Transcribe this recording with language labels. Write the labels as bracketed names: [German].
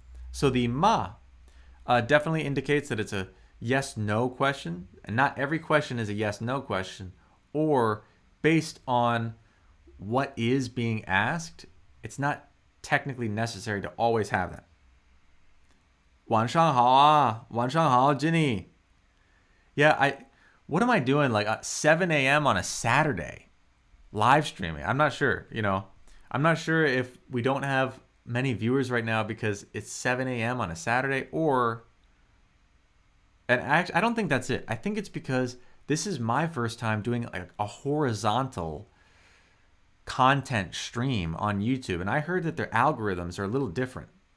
[English] So the ma definitely indicates that it's a yes-no question, and not every question is a yes-no question, or based on what is being asked, it's not technically necessary to always have that. [Chinese] 晚上好啊, 晚上好, Ginny. [English] Yeah, what am I doing like at 7 a.m. on a Saturday? Live streaming. I'm not sure, I'm not sure if we don't have many viewers right now because it's 7 a.m. on a Saturday, or... And actually, I don't think that's it. I think it's because this is my first time doing like a horizontal content stream on YouTube, and I heard that their algorithms are a little different.